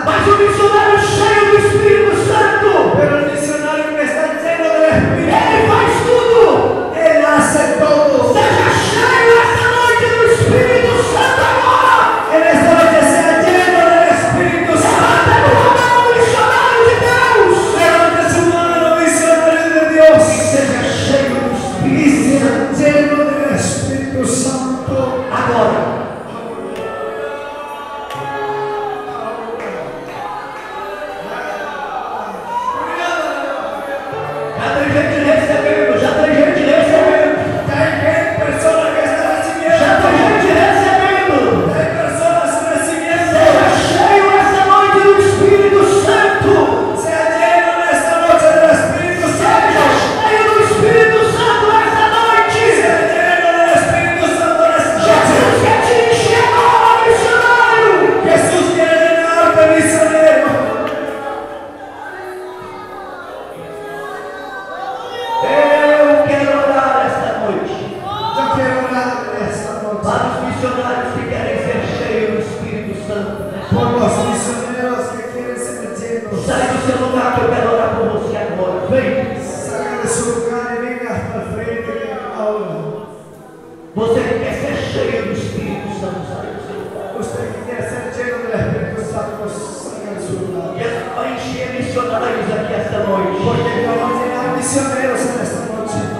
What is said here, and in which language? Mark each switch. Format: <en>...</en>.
<pt>o missionário cheio do Espírito Santo,</pt> <es>pero el misionario que está lleno del Espíritu,</es> <pt>ele faz tudo.</pt> <es>él hace todo.</es> <pt>Seja cheio esta noite do Espírito Santo agora.</pt> <es>En esta noche sea lleno del Espíritu Santo.</es> <pt>Levanta a mão, missionário de Deus.</pt> <es>Levante su mano, misionario de Dios.</es> <pt>Seja cheio do</pt> <es>Y</es> <pt>Espírito</pt> <es>sea lleno del Espíritu Santo.</es> <pt>agora. Já tem gente recebendo, já tem gente recebendo,</pt> <es>Hay personas que están recibiendo.</es> <pt>já tem gente recebendo.</pt> <es>Hay personas recibiendo.</es> <pt>Seja cheio esta noite do Espírito Santo.</pt> <es>Sea lleno en esta noche del Espíritu</es> <pt>Seja Santo. cheio do Espírito Santo esta noite.</pt> <es>Sea lleno del Espíritu Santo en esta noche.</es> <pt>Jesus quer te encher agora, missionário.</pt> <es>Jesús quiere llenarte, misionero.</es> <pt>Eu quero orar esta noite</pt> <es>Yo quiero orar esta noche</es> <pt>para os missionários que querem ser cheios do Espírito Santo.</pt> <es>por los misioneros que quieren ser llenos.</es> <pt>Sai do seu lugar que eu quero orar por você agora. Vem.</pt> <es>Salga de su lugar y venga hasta el frente ahora.</es> <pt>Você que quer ser cheio do Espírito Santo, sai do seu lugar.</pt> <es>Usted que quiere ser lleno del Espíritu Santo, salga de su lugar.</es> <pt>E vai encher missionários aqui esta noite.</pt> <es>Porque vamos a llenar misioneros en esta noche.</es>